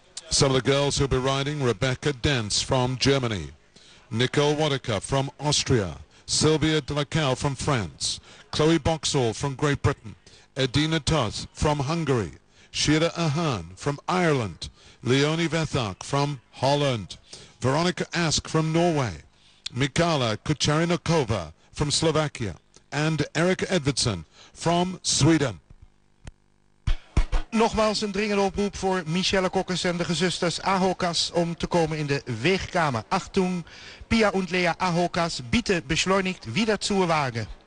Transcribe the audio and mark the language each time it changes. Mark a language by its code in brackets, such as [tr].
[en] Some of the girls who'll be riding: Rebecca Dentz from Germany, Nicole Wadaka from Austria, Sylvia Delacal from France, Chloe Boxall from Great Britain, Edina Toth from Hungary, Shira Ahern from Ireland, Leonie Vethak from Holland, Veronica Ask from Norway, Mikala Kucharinokova from Slovakia, and Erika Edvardsen from Sweden. [nl] Nogmaals een dringende oproep voor Michelle Kokkes en de gezusters Ahokas om te komen in de weegkamer. [de] Achtung, Pia und Lea Ahokas, bitte beschleunigt wieder zur Waage.